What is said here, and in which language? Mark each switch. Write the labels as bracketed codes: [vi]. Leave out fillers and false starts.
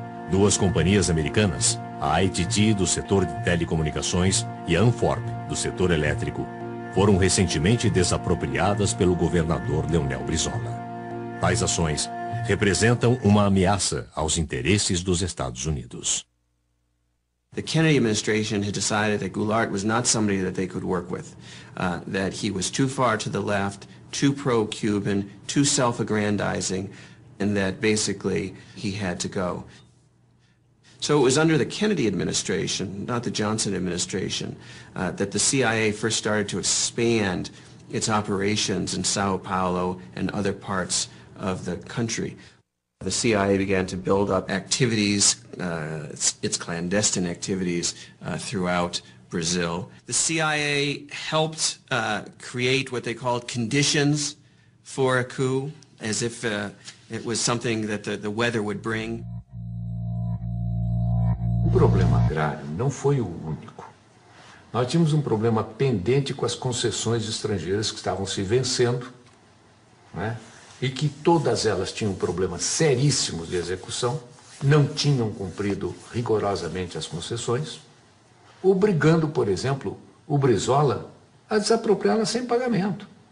[pt] Duas companhias americanas, a ITT do setor de telecomunicações e a Anforp do setor elétrico, foram recentemente desapropriadas pelo governador Leonel Brizola. Tais ações representam uma ameaça aos interesses dos Estados Unidos. [en] The Kennedy administration had decided that Goulart was not somebody that they could work with, that he was too far to the left, too pro-Cuban, too self-aggrandizing, and that basically he had to go. So it was under the Kennedy administration, not the Johnson administration, that the CIA first started to expand its operations in Sao Paulo and other parts of the country. The CIA began to build up activities, its clandestine activities throughout Brazil. The CIA helped create what they called conditions for a coup, as if it was something that the weather would bring. [pt] O problema agrário não foi o único. Nós tínhamos um problema pendente com as concessões estrangeiras que estavam se vencendo, né? E que todas elas tinham problemas seríssimos de execução, não tinham cumprido rigorosamente as concessões, obrigando, por exemplo, o Brizola a desapropriá-las sem pagamento.